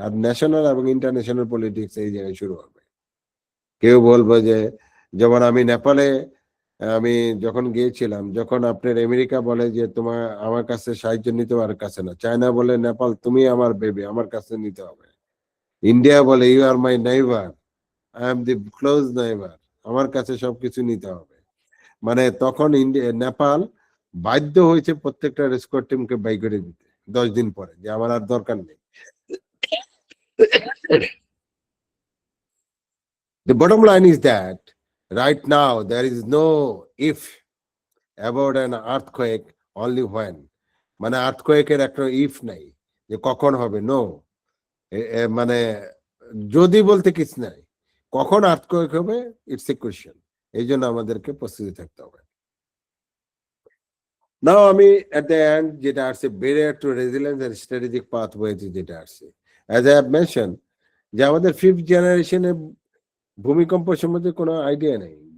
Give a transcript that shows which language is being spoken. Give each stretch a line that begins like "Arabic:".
Bangla: আর national এবং international politics এই জায়গায় শুরু হবে। কেউ বলবে যে, যেমন আমি নেপালে আমি যখন গিয়েছিলাম, যখন আপনার আমেরিকা বলে যে তোমার আমার কাছে সাহায্য নিতে আর কাছে না, চায়না বলে নেপাল তুমি আমার বেবি, আমার কাছে নিতে হবে, ইন্ডিয়া বলে
English: you are my neighbour, I am the close neighbour,
Bangla: আমার কাছে সবকিছু নিতে হবে। মানে তখন নেপাল বাধ্য হয়েছে প্রত্যেকটা রেস্কিউ টিমকে বাই করে দিতে 10 দিন পরে, যে আমার আর দরকার নেই।
English: The bottom line is that right now there is no if about an earthquake, only when.
Bangla: মানে আর্থকোয়েকের একটা ইফ নাই যে কখন হবে, নো, মানে যদি বলতে কিছু নাই, কখন আর্থকোয়েক হবে
English: It's a question.
Bangla: এই জন্য আমাদেরকে প্রস্তুতি থাকতে হবে। নাও আমি এট দ্য এন্ড যেটা আসছে, barrier two resilience and strategic pathways, যেটা আসছে অ্যাজ আই হ্যাভ মেনশন, যে আমাদের 5th জেনারেশনের ভূমিকম্প সম্বন্ধে কোনো আইডিয়া নেই।